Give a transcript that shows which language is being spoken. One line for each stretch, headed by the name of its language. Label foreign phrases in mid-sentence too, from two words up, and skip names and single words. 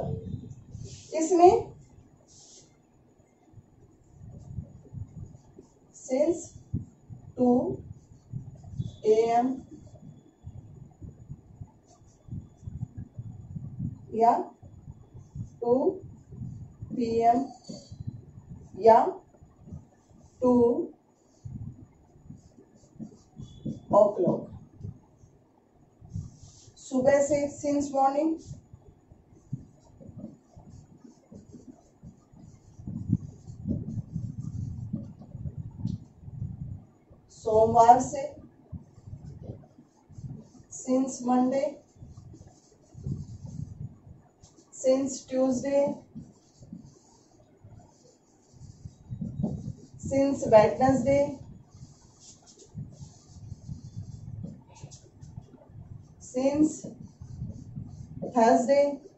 Hindi: इसमें
English: since 2 AM
Hindi: या 2 PM या 2 o'clock, सुबह से
English: since morning,
Hindi: सोमवार से
English: since Monday, since Tuesday, since Wednesday, since Thursday,